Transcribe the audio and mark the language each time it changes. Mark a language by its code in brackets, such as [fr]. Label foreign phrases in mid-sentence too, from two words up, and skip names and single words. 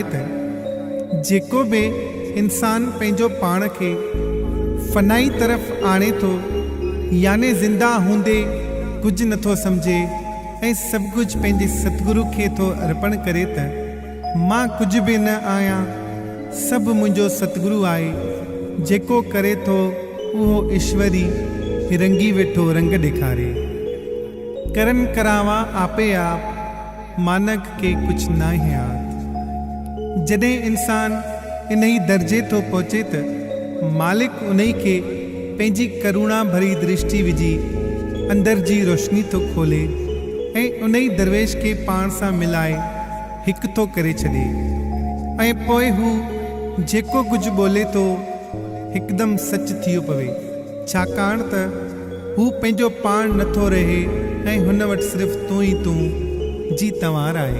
[sd] त जेको बि इंसान पंहिंजो पाण खे फनाई तरफ़ आणे थो याने ज़िंदा हूंदे कुझु नथो सम्झे ऐं सभु कुझु पंहिंजे सतगुरु खे थो अर्पण करे त मां कुझु बि न आहियां, सभु मुंहिंजो सतगुरु आहे, जेको करे थो उहो ईश्वरी रंगी वेठो रंग ॾेखारे। [pa] करन करावा आपे आप मानक के कुछ ना है याद। [sd] जॾहिं इंसान इन ही दर्जे तो पहुचे त मालिक उन खे पंहिंजी करुणा भरी दृष्टि विझी अंदर जी रोशनी तो खोले ऐं उन ई दरवेश खे पाण सां मिलाए हिकु थो करे छॾे ऐं पोइ हू जेको कुझु ॿोले थो हिकदमि सच थी पवे, छाकाणि त हू पंहिंजो पाण नथो रहे ऐं हुन वटि सिर्फ़ु तूं ई तूं जी तवार आहे।